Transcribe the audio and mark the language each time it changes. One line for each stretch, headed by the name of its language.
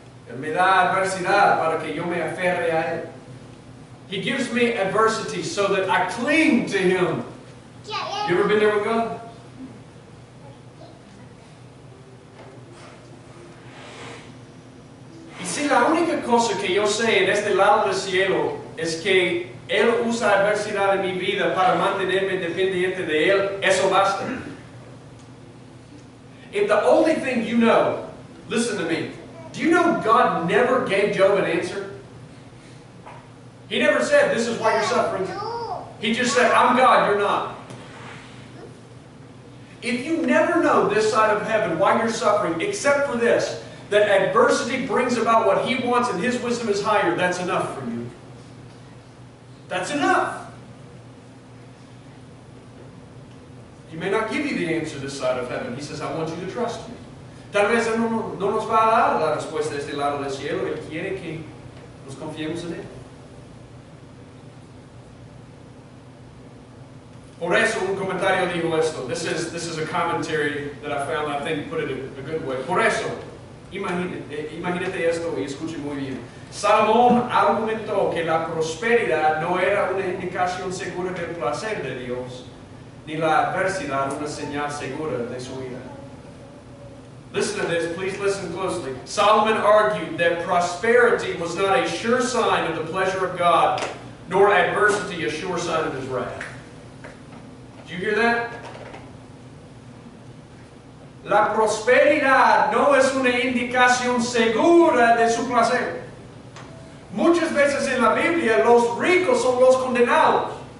Spanish: Él me da adversidad para que yo me aferre a Él.
English: He gives me adversity so that I cling to Him. You ever been there with God?
Spanish: Y si la única cosa que yo sé en este lado del cielo es que Él usa adversidad en mi vida para mantenerme dependiente de Él, eso basta.
English: If the only thing you know, listen to me, do you know God never gave Job an answer? He never said, this is why you're suffering. He just said, I'm God, you're not. If you never know this side of heaven why you're suffering, except for this, that adversity brings about what He wants and His wisdom is higher, that's enough for you. That's enough. He may not give you the answer this side of heaven. He says, I want you to trust me.
Spanish: Tal vez Él no nos va a dar la respuesta de este lado del cielo. Él quiere que nos confiemos en Él. Por eso un comentario dijo esto.
English: This is a commentary that I found, I think, put it a good way.
Spanish: Por eso, imagínate esto y escuche muy bien. Salomón argumentó que la prosperidad no era una indicación segura del placer de Dios, ni la adversidad una señal segura de su ira.
English: Listen to this, please listen closely. Solomon argued that prosperity was not a sure sign of the pleasure of God, nor adversity a sure sign of His wrath. Did you hear that?
Spanish: La prosperidad no es una indicación segura de su placer. Muchas veces en la Biblia los ricos son los condenados.